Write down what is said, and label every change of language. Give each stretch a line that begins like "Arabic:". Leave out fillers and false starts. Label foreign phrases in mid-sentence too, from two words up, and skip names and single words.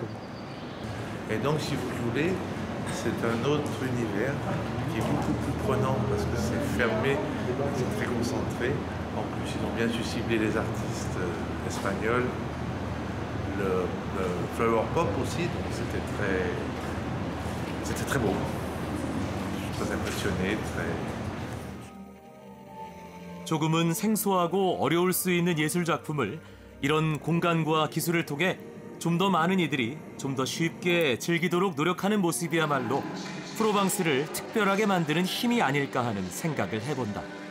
French: Et donc, si vous voulez, c'est un autre univers qui est beaucoup plus prenant parce que c'est fermé, c'est très concentré. En plus, ils ont bien su cibler les artistes espagnols, le
English: flower pop
French: aussi, donc c'était très beau. Je suis très impressionné,
Korean: 조금은 생소하고 어려울 수 있는 예술 작품을 이런 공간과 기술을 통해 좀 더 많은 이들이 좀 더 쉽게 즐기도록 노력하는 모습이야말로 프로방스를 특별하게 만드는 힘이 아닐까 하는 생각을 해본다.